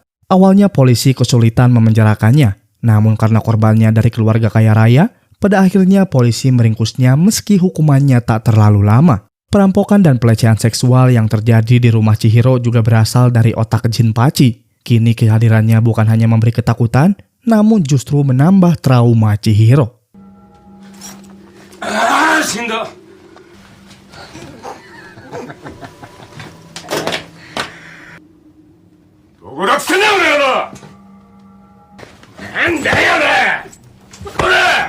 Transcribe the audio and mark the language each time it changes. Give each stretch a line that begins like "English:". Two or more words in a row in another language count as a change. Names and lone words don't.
Indonesian: Awalnya polisi kesulitan memenjarakannya, namun karena korbannya dari keluarga kaya raya, pada akhirnya polisi meringkusnya meski hukumannya tak terlalu lama. Perampokan dan pelecehan seksual yang terjadi di rumah Chihiro juga berasal dari otak Jinpachi. Kini kehadirannya bukan hanya memberi ketakutan, namun justru menambah trauma Chihiro. Shinda.
Japanese: どこだっつってんだよ俺ら。なんだよこれ。